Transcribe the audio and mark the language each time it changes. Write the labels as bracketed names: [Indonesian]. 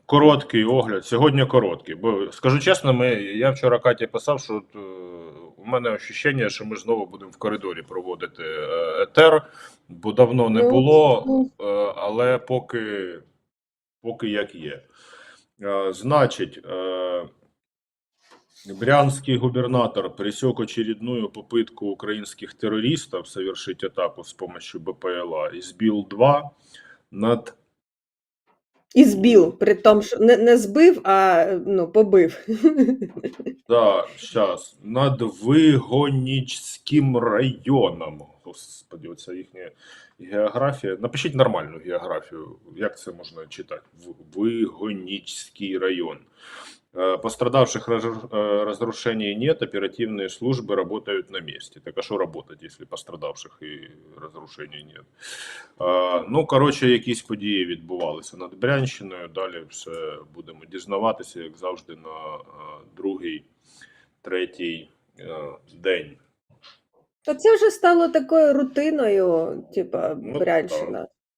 [Ukrainian] Короткий огляд. Сьогодні короткий. Бо, скажу чесно, я вчора Каті писав, що у мене відчуття, що ми знову будемо в коридорі проводити етер, бо давно не було, але поки як є. [Russian] Значить, брянский губернатор пресек очередную попытку украинских террористов совершить атаку с помощью БПЛА. Избил 2 над... [Ukrainian] І збив, при тому, що не збив, а побив. [Russian] Да, сейчас. [Ukrainian] Над Вигонічським районом. Господи, оця їхня географія. Напишіть нормальну географію. Як це можна читати? Вигонічський район. [Russian] Пострадавших разрушений нет, оперативные службы работают на месте. Так а что работать, если пострадавших и разрушений нет? [Ukrainian] Ну, коротше, якісь події відбувалися над Брянщиною. Далі все будемо дізнаватися, як завжди, на другий, третій день. Та це вже стало такою рутиною, типа, Брянщина.